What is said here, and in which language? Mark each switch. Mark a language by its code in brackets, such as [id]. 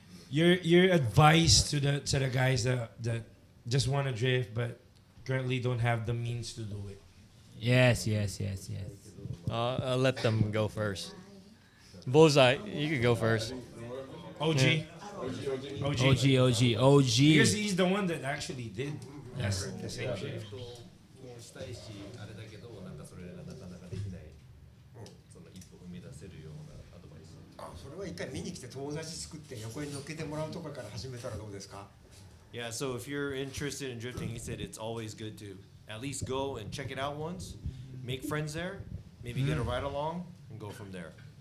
[en] Your advice to the guys that just want to drift but currently don't have the means to do it. Yes. I'll let them go first. Bullseye, you could go first. OG. OG. Because he's the one that actually did the same shit. [ja] あれだけどなんかそれなんだかんだかできないその一歩踏み出せるようなアドバイス。それは一回見に来て友達作って横に乗っけてもらうとかから始めたらどうですか？ [en] Yeah, so if you're interested in drifting, he said it's always good to at least go and check it out once, make friends there, maybe get a ride along, and go from there.